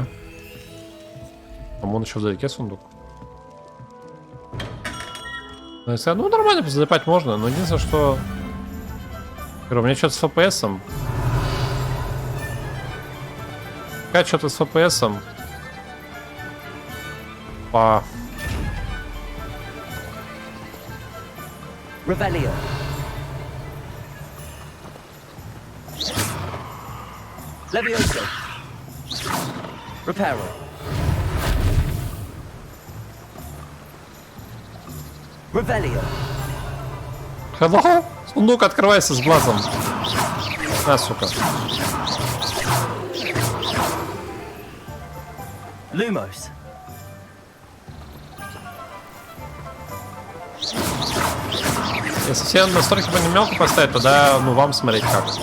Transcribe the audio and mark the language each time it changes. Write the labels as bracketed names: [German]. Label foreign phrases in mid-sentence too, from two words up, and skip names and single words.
[Russian] Там он еще вдалеке сундук. Ну, нормально залипать можно, но единственное, что... У меня что-то с FPS-ом. Как что-то с FPS-ом. По... Revelio. Levioso. Reparo. Revelio. Hello? Сундук открывается с глазом. На, сука. Lumos. Если все настройки по мелко поставить, тогда, ну, вам смотреть как.